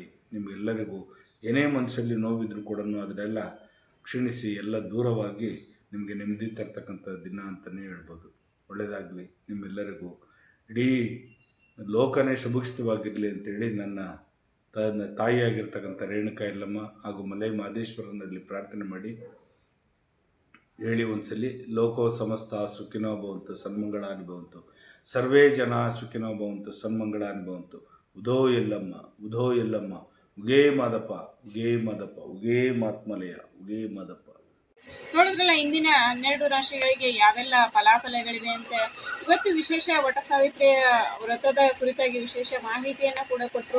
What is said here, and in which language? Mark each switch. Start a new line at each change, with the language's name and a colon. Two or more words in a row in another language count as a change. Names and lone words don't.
Kannada: ನಿಮಗೆಲ್ಲರಿಗೂ ಏನೇ ಮನಸ್ಸಲ್ಲಿ ನೋವಿದ್ರೂ ಕೂಡ ಅದನ್ನೆಲ್ಲ ಕ್ಷೀಣಿಸಿ ಎಲ್ಲ ದೂರವಾಗಿ ನಿಮಗೆ ನೆಮ್ಮದಿ ತರ್ತಕ್ಕಂಥ ದಿನ ಅಂತಲೇ ಹೇಳ್ಬೋದು. ಒಳ್ಳೆಯದಾಗಲಿ ನಿಮ್ಮೆಲ್ಲರಿಗೂ. ಇಡೀ ಲೋಕನೇ ಸುಭಿಕ್ಷಿತವಾಗಿರಲಿ ಅಂತೇಳಿ ನನ್ನ ತಾಯಿಯಾಗಿರ್ತಕ್ಕಂಥ ರೇಣುಕಾ ಯಲ್ಲಮ್ಮ ಹಾಗೂ ಮಲೆ ಮಹದೇಶ್ವರನಲ್ಲಿ ಪ್ರಾರ್ಥನೆ ಮಾಡಿ ಹೇಳಿ ಒಂದ್ಸಲಿ.
Sanskrit: ಲೋಕೋ ಸಮಸ್ತ ಸುಖಿನೋ ಭವಂತು, ಸನ್ಮಂಗಳಾನಿ ಭವಂತು. ಸರ್ವೇ ಜನ ಸುಖಿನೋ ಭವಂತು, ಸನ್ಮಂಗಳಾನಿ ಭವಂತು.
Kannada: ಉದೋ ಎಲ್ಲಮ್ಮ, ಉದೋ ಎಲ್ಲಮ್ಮ, ಉಗೇ ಮಾದಪ್ಪ, ಉಗೇ ಮಾದಪ್ಪ, ಉಗೇ ಮಾತ್ಮಲಯ, ಉಗೇ ಮಾದಪ್ಪ. ನೋಡಿದ್ರಲ್ಲ ಇಂದಿನ 12 ರಾಶಿಗಳಿಗೆ ಯಾವೆಲ್ಲ ಫಲಾಫಲಗಳಿವೆ ಅಂತ. ಇವತ್ತು ವಿಶೇಷ ವಟ ಸಾವಿತ್ರಿಯ ವ್ರತದ ಕುರಿತಾಗಿ ವಿಶೇಷ ಮಾಹಿತಿಯನ್ನು ಕೂಡ ಕೊಟ್ಟರು.